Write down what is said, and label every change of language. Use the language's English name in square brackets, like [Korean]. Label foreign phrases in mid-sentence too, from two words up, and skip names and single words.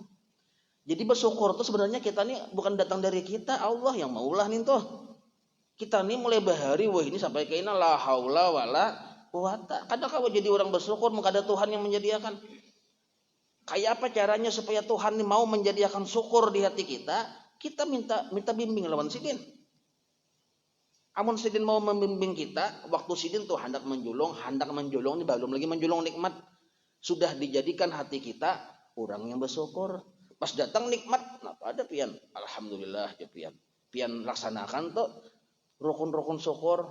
[Indonesian] Jadi bersyukur itu sebenarnya kita ini bukan datang dari kita, Allah yang maulah nih tuh. [Banjar] Kita ini mulai bahari, wah ini sampai ke ina [Arabic] la haula wala quwata. [Indonesian] Kadang kalau jadi orang bersyukur, maka ada Tuhan yang menyediakan. Kayak apa caranya supaya Tuhan ini mau menyediakan syukur di hati kita? [Banjar] Kita minta bimbing lawan sidin. Amun sidin mau membimbing kita, waktu sidin tuh hendak menjulung ini belum lagi menjulung nikmat. Sudah dijadikan hati kita orang yang bersyukur. Pas datang nikmat, apa ada pian? Alhamdulillah ya pian. Pian laksanakan tuh rukun-rukun syukur.